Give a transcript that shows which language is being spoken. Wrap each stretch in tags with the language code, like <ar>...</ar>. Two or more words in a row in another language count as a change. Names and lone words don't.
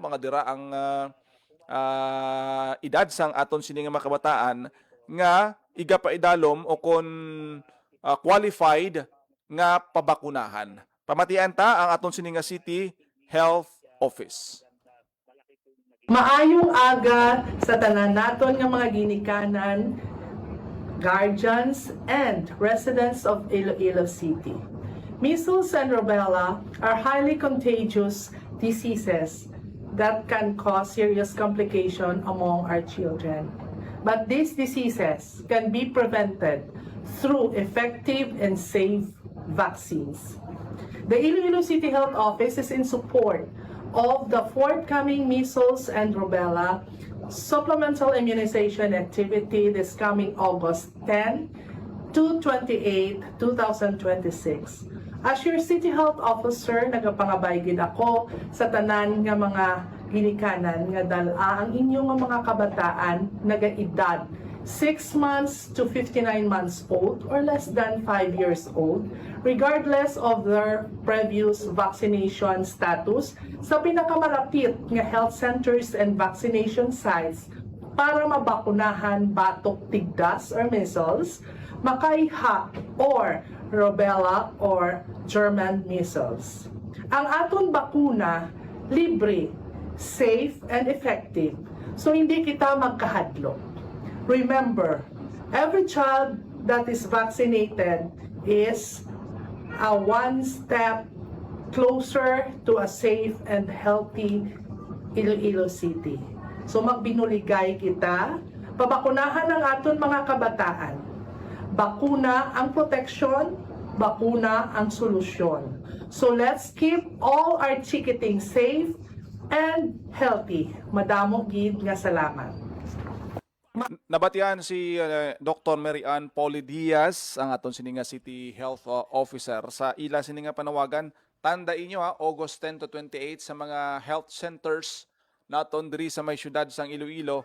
<hil>Mga dira ang edad sang aton sining mga kabataan nga iga pa idalom o kung qualified nga pabakunahan. Pamatian ta ang aton sining City Health Office. Maayong aga sa tanan naton nga mga ginikanan,</hil> <en>guardians, and residents of Iloilo City. Measles and rubella are highly contagious diseases that can cause serious complication among our children. But these diseases can be prevented through effective and safe vaccines. The Iloilo City Health Office is in support of the forthcoming measles and rubella supplemental immunization activity this coming August 10 to 28, 2026. As your City Health Officer,</en> <hil>nagapangabay gid ako sa tanan nga mga ginikanan nga dala ang inyong mga kabataan nagaedad</hil> <en>6 months to 59 months old or less than 5 years old, regardless of their previous vaccination status,</en> <hil>sa pinakamalapit nga</hil> <en>health centers and vaccination sites</en> <hil>para mabakunahan batok tigdas</hil> <en>or measles,</en> <hil>makaiha</hil> <en>or rubella or German measles.</en> <hil>Ang aton bakuna, libre,</hil> <en>safe, and effective.</en> <hil>So hindi kita magkahadlok.</hil> <en>Remember, every child that is vaccinated is a one step closer to a safe and healthy Iloilo City.</en> <hil>So magbinuligay kita, pabakunahan ang aton mga kabataan. Bakuna ang protection, bakuna ang solusyon.</hil> <en>So let's keep all our chikiting safe and healthy.</en> <hil>Madamo gid nga salamat. Nabatian si Dr. Mary Ann Poli Diaz, ang aton sininga City Health Officer. Sa ila sininga panawagan, tanda inyo August 10 to 28 sa mga</hil> <en>health centers</en> <hil>naton diri sa may syudad sang Iloilo.</hil>